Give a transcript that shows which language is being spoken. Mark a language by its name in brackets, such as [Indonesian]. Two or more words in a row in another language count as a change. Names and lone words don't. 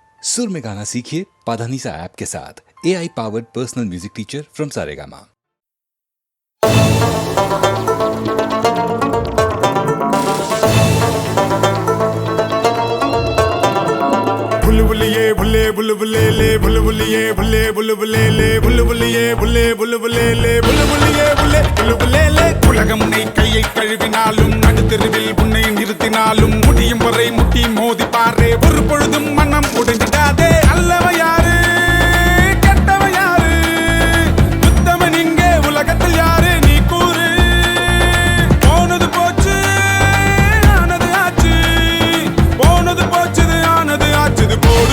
[Hindi] सुर में गाना सीखिए पाधानीसा ऐप के साथ। [English] AI powered personal music teacher from Saregama. बुलबुलिए बुले बुलबुले ले बुलबुलिए बुले बुलबुले ले बुलबुलिए बुले बुलबुले ले बुलबुलिए बुले बुलबुले ले [Tamil] உலகம் உன்னை கையை கழுவினாலும் நடுத்தெருவில் உன்னை நிறுத்தினாலும் முடியும் வரை முட்டி மோதி பாரே ஒரு பொழுதும் மனம் உடைஞ்சிடாதே அல்லவ யாரு கெட்டவ யாரு உத்தமன் இங்கே உலகத்தில் யாரு நீ கூறு போனது போச்சு ஆனது ஆச்சு போனது போச்சுது ஆனது ஆச்சுது போடு